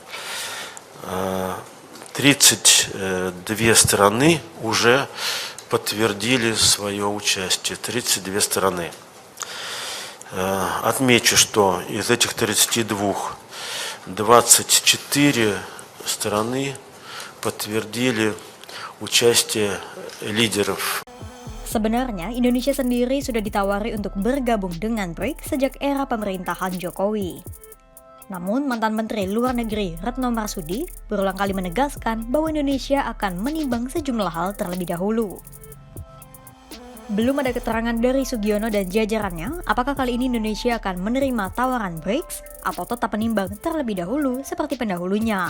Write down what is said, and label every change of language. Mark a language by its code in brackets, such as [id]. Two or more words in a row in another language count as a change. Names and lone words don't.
[ru] 32 страны уже подтвердили свое участие. 32 страны. Отмечу, что из этих 32 24 страны подтвердили участие лидеров. [id] Sebenarnya, Indonesia sendiri sudah ditawari untuk bergabung dengan BRICS sejak era pemerintahan Jokowi. Namun, mantan Menteri Luar Negeri Retno Marsudi berulang kali menegaskan bahwa Indonesia akan menimbang sejumlah hal terlebih dahulu. Belum ada keterangan dari Sugiono dan jajarannya apakah kali ini Indonesia akan menerima tawaran BRICS atau tetap menimbang terlebih dahulu seperti pendahulunya.